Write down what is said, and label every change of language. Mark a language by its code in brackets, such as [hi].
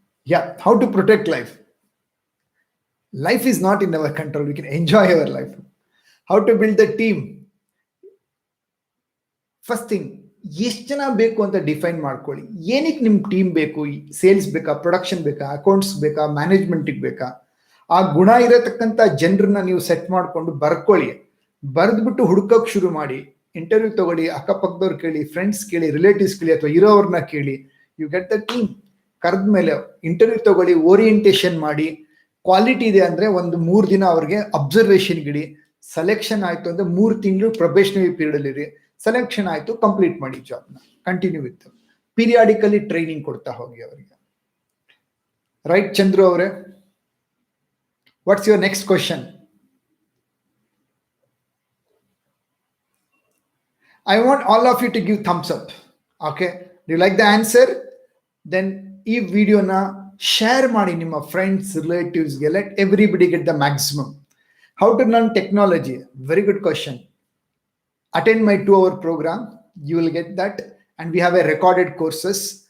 [en] Yeah, how to protect life? Life is not in our control. We can enjoy our life. How to build the team? First thing, [kn] ಎಷ್ಟು ಜನ ಬೇಕು ಅಂತ define ಮಾಡ್ಕೊಳ್ಳಿ. ಏನಕ್ಕೆ ನಿಮ್ team ಬೇಕು? Sales ಬೇಕಾ, ಪ್ರೊಡಕ್ಷನ್ ಬೇಕಾ, ಅಕೌಂಟ್ಸ್ ಬೇಕಾ, ಮ್ಯಾನೇಜ್ಮೆಂಟಿಗೆ ಬೇಕಾ? ಆ ಗುಣ ಇರತಕ್ಕಂಥ ಜನರನ್ನ ನೀವು ಸೆಟ್ ಮಾಡ್ಕೊಂಡು ಬರ್ಕೊಳ್ಳಿ. ಬರೆದ್ಬಿಟ್ಟು ಹುಡುಕಕ್ ಶುರು ಮಾಡಿ. ಇಂಟರ್ವ್ಯೂ ತಗೊಳ್ಳಿ, ಅಕ್ಕಪಕ್ಕದವ್ರು ಕೇಳಿ, ಫ್ರೆಂಡ್ಸ್ ಕೇಳಿ, ರಿಲೇಟಿವ್ಸ್ ಕೇಳಿ, ಅಥವಾ ಇರೋವ್ರನ್ನ ಕೇಳಿ. [en] You get the team. [kn] ಕರೆದ ಮೇಲೆ ಇಂಟರ್ವ್ಯೂ ತಗೊಳ್ಳಿ, ಓರಿಯೆಂಟೇಷನ್ ಮಾಡಿ. ಕ್ವಾಲಿಟಿ ಇದೆ ಅಂದ್ರೆ ಒಂದು 3 ದಿನ ಅವ್ರಿಗೆ ಅಬ್ಸರ್ವೇಷನ್ ಗಿಡಿ. ಸೆಲೆಕ್ಷನ್ ಆಯ್ತು ಅಂದ್ರೆ 3 ತಿಂಗಳು ಪ್ರೊಬೇಷನರಿ ಪೀರಿಯಡ್ ಅಲ್ಲಿ ಇರಿ. ಸೆಲೆಕ್ಷನ್ ಆಯ್ತು, ಕಂಪ್ಲೀಟ್ ಮಾಡಿ ಜಾಬ್ನ. [en] continue with periodically [kn] ಟ್ರೈನಿಂಗ್ ಕೊಡ್ತಾ ಹೋಗಿ ಅವರಿಗೆ. [en] Right Chandru ಅವರೇ? What's your next question? I want all of you to give thumbs up. Okay? Do you like the answer? Then [kn] ಈ ವಿಡಿಯೋನ ಶೇರ್ ಮಾಡಿ ನಿಮ್ಮ friends, ರಿಲೇಟಿವ್ಸ್ಗೆ. [en] Let everybody get the maximum. How to learn technology? Very good question. Attend my 2 hour programme, you will get that. And we have a recorded courses.